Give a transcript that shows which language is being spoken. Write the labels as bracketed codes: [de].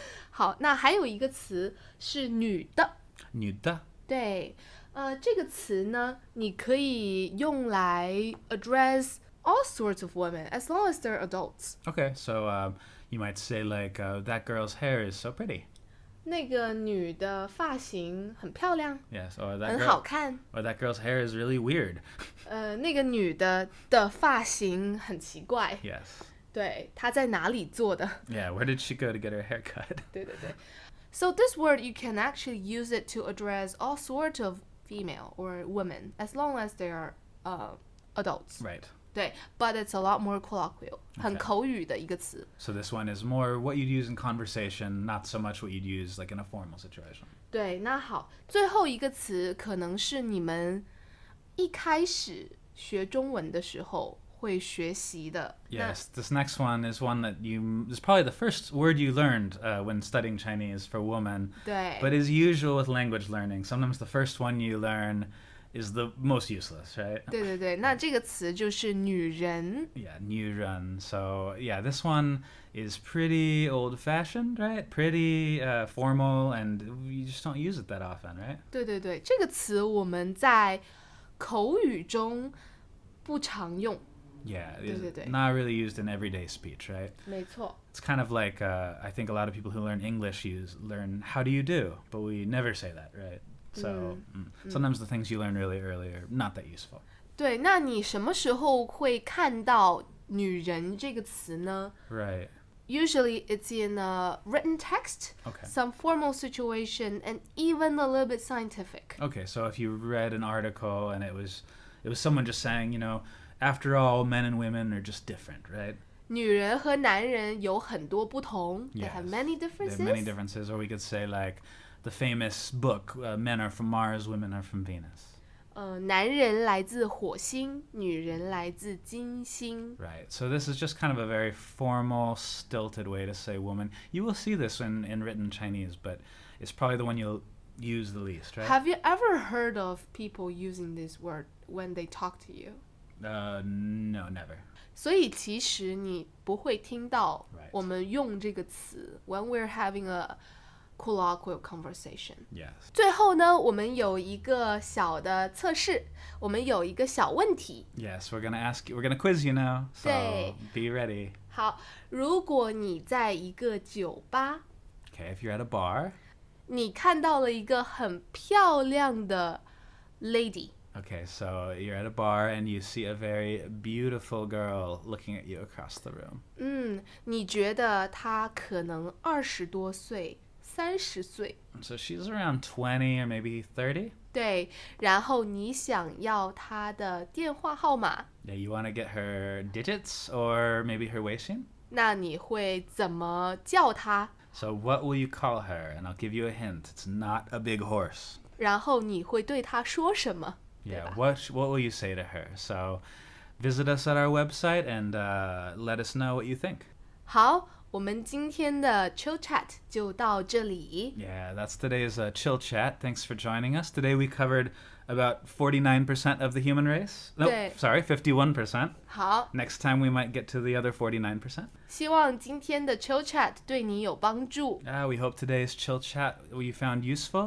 [zh] 好，那还有一个词是女的。女的. 对，这个词呢，你可以用来 [en] address all sorts of women as long as they're adults. Okay, so you might say like, that girl's hair is so pretty. [zh] 那个女的发型很漂亮， [en] Yes, or [zh] 很好看。 [en] that girl's hair is really weird. [zh] 那个女的发型很奇怪。 [en] Yes. [zh] 对，她在哪里做的？ [en] Yeah, where did she go to get her hair cut? [zh] 对对对。 [en] So this word you can actually use it to address all sorts of female or women as long as they are adults. Right. 对 but it's a lot more colloquial， [zh] 很口语的一个词。 [en] So this one is more what you'd use in conversation, not so much what you'd use like in a formal situation. [zh] 对，那好，最后一个词可能是你们一开始学中文的时候会学习的。 [en] Yes, this next one is one that is probably the first word you learned when studying Chinese for woman, [zh] 对 [en] but is usual with language learning. Sometimes the first one you learn is the most useless, right? [zh] 对对对，那这个词就是女人。 [en] Yeah, 女人. So yeah, this one is pretty old-fashioned, right? Pretty formal, and you just don't use it that often, right? [zh] 对对对，这个词我们在口语中不常用。 [en] Yeah, [zh] 对对对。 [en] not really used in everyday speech, right? [zh] 没错。 [en] It's kind of like I think a lot of people who learn English learn how do you do, but we never say that, right? So sometimes the things you learn really early are not that useful. [zh] 对，那你什么时候会看到女人这个词呢？ [en] Right. Usually it's in a written text, Okay. some formal situation, and even a little bit scientific. Okay, so if you read an article and it was someone just saying, after all, men and women are just different, right? [zh] 女人和男人有很多不同. [en] They have many They differences. have many differences. Or we could say like the famous book, Men Are From Mars, Women Are From Venus. [zh] 男人来自火星，女人来自金星。 [en] Right. So this is just kind of a very formal, stilted way to say woman. You will see this in written Chinese, but it's probably the one you'll use the least, right? Have you ever heard of people using this word when they talk to you? No, never. [zh] 所以其实你不会听到 [en] Right. [zh] 我们用这个词 [en] when we're having a colloquial conversation. Yes. [zh] 最后呢，我们有一个小的测试，我们有一个小问题。 [en] Yes, we're gonna quiz you now. So [zh] 对。 [en] be ready. [zh] 好，如果你在一个酒吧， [en] Okay, if you're at a bar. [zh] 你看到了一个很漂亮的 lady. [en] Okay, so you're at a bar and you see a very beautiful girl looking at you across the room. [zh] 你觉得她可能20多岁、30岁， [en] So she's around 20 or maybe 30. [zh] 对，然后你想要她的电话号码， [en] Yeah, you want to get her digits or maybe her 微信? [zh] 那你会怎么叫她？ [en] So what will you call her? And I'll give you a hint. It's not a big horse. [zh] 然后你会对她说什么？ [en] Yeah, what will you say to her? So visit us at our website and let us know what you think. [zh] 好，我们今天的 ChillChat 就到这里。 [en] Yeah, that's today's Chill Chat. Thanks for joining us. Today we covered about 49% of the human race. No, [zh] 对。 [en] sorry, 51%. [zh] 好， [en] Next time we might get to the other 49%. [zh] 希望今天的 ChillChat 对你有帮助。 [en] We hope today's Chill Chat you found useful.